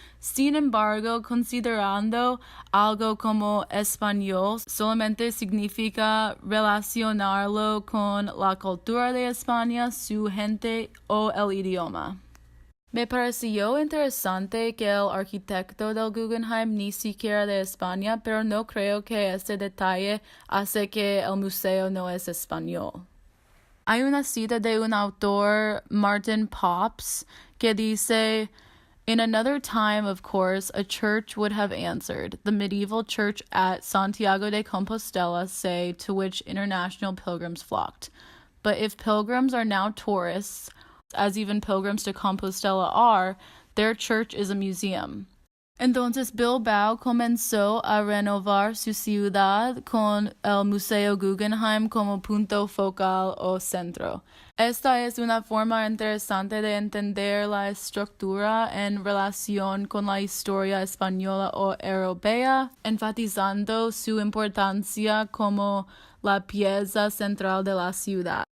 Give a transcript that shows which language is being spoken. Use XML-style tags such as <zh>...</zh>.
<es>Sin embargo, considerando algo como español solamente significa relacionarlo con la cultura de España, su gente o el idioma. Me pareció interesante que el arquitecto del Guggenheim ni siquiera de España, pero no creo que este detalle hace que el museo no es español. Hay una cita de un autor, Martin Pops, que dice:</es> <en>"In another time, of course, a church would have answered, the medieval church at Santiago de Compostela, say, to which international pilgrims flocked. But if pilgrims are now tourists, as even pilgrims to Compostela are, their church is a museum.</en> <es>Entonces Bilbao comenzó a renovar su ciudad con el Museo Guggenheim como punto focal o centro. Esta es una forma interesante de entender la estructura en relación con la historia española o europea, enfatizando su importancia como la pieza central de la ciudad.</es>